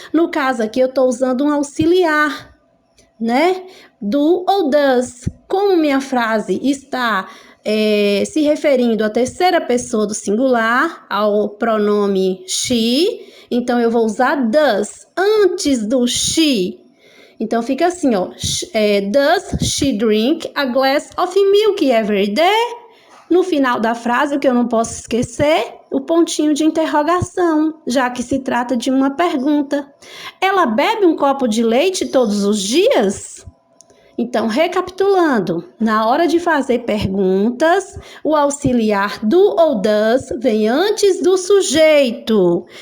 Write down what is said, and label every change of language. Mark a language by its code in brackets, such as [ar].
[pt] No caso aqui, eu estou usando um auxiliar, né? Do ou does. Como minha frase está se referindo à terceira pessoa do singular, ao pronome she, então eu vou usar does antes do she. Então, fica assim, ó. [en] Does she drink a glass of milk every day? [pt] No final da frase, o que eu não posso esquecer, o pontinho de interrogação, já que se trata de uma pergunta. Ela bebe um copo de leite todos os dias? Então, recapitulando, na hora de fazer perguntas, o auxiliar do ou does vem antes do sujeito.